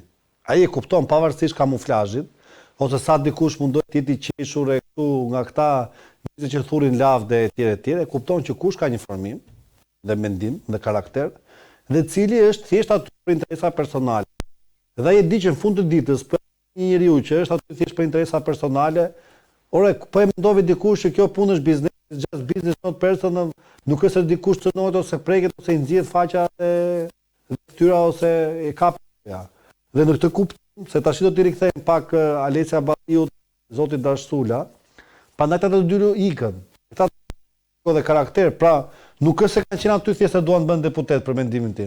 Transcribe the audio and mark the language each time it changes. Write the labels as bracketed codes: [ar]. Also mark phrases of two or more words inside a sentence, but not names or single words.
[sq] Ai e kupton pavarësisht kamuflazhit, ose sa dikush mundoj të jetë i qeshur e këtu nga këta njerëz që thurin lavde etj, e kupton që kush ka një formim dhe mendim dhe karakter, dhe cili është thjesht aty për interesa personale. Dhe ai e di që në fund të ditës për një njeriu që është aty thjesht për interesa personale, ore po e mendove dikush që kjo punë është biznes, [en] just business not personal, [sq] nuk është se dikush cënohet ose preket ose i nxjerr faqa e fytyra ose e kap. Dhe në këtë kuptim, se tash do t'i rikthejmë pak Alesia Balliut, zotit Dashsula, prandaj ata të dy ikën. Këta dhe karakter, pra nuk është se kanë qenë aty thjesht se duan të bënë deputet për mendimin tim.